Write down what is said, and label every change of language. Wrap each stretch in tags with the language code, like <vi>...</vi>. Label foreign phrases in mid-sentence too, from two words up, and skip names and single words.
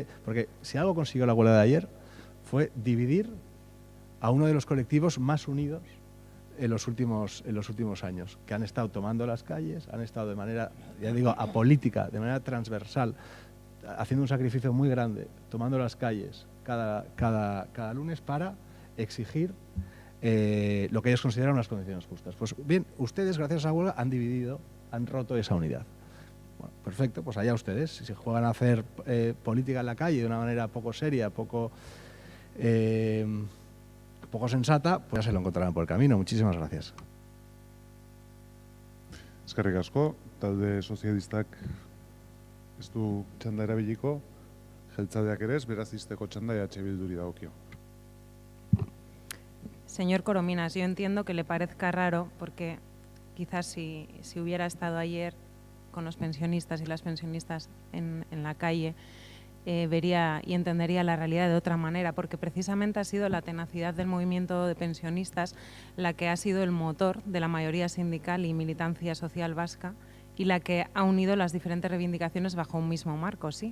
<es>Porque si algo consiguió la huelga de ayer fue dividir a uno de los colectivos más unidos en los últimos años, que han estado tomando las calles, han estado de manera, ya digo, apolítica, de manera transversal, haciendo un sacrificio muy grande, tomando las calles cada lunes para exigir lo que ellos consideran unas condiciones justas. Pues bien, ustedes, gracias a la huelga, han dividido, han roto esa unidad. Bueno, perfecto, pues allá ustedes. Si se juegan a hacer política en la calle de una manera poco seria, poco sensata, pues ya se lo encontrarán por el camino. Muchísimas gracias.</es> <eu>Eskerrik asko, talde sozialistak ez du txanda erabiliko, jeltzaleak ere ez, beraz izteko txanda EH Bilduri dagokio.</eu> <es>Señor Corominas, yo entiendo que le parezca raro porque quizás si hubiera estado ayer con los pensionistas y las pensionistas en la calle, vería y entendería la realidad de otra manera, porque precisamente ha sido la tenacidad del movimiento de pensionistas la que ha sido el motor de la mayoría sindical y militancia social vasca y la que ha unido las diferentes reivindicaciones bajo un mismo marco, sí.</es>